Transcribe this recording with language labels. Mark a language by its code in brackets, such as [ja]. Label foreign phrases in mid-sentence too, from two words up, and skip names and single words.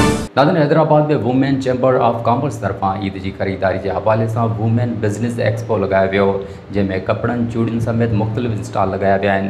[sd] दादन हैदराबाद में वोमेन चेम्बर ऑफ क़ामरस तरफान ईद [ur] کی خریداری کے حوالے سے [sd] वोमेन बिजनेस एक्सपो लगाया वियो, जैमें कपड़न चूड़िन समेत मुख्तलिफ स्टॉल लगाया विया आहिनि।